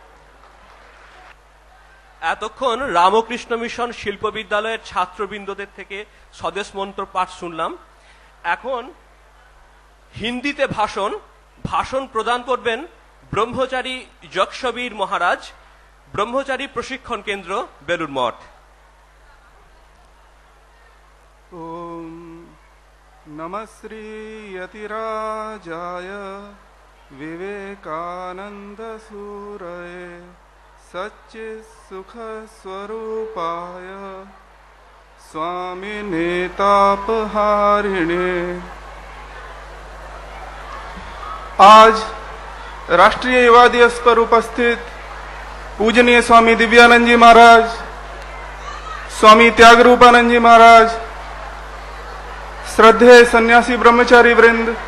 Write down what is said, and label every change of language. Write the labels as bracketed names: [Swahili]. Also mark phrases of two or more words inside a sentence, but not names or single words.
[Bangla] এতক্ষণ রামকৃষ্ণ মিশন শিল্প বিদ্যালয়ের ছাত্রবৃন্দদের থেকে স্বদেশ মন্ত্র পাঠ শুনলাম। এখন হিন্দিতে ভাষণ প্রদান করবেন ব্রহ্মচারী যক্ষবীর মহারাজ, ব্রহ্মচারী প্রশিক্ষণ কেন্দ্র, বেলুর মঠ। [Sanskrit] ओम नमः श्री यतिराजाय विवेकानंद सूरये सच्चित् सुख स्वरूपाय स्वामी नेतापहारिणे। [Hindi] आज राष्ट्रीय युवा दिवस पर उपस्थित पूजनीय स्वामी दिव्यानंद जी महाराज, स्वामी त्यागरूपानंद जी महाराज, श्रद्धेय सन्यासी ब्रह्मचारी वृंद,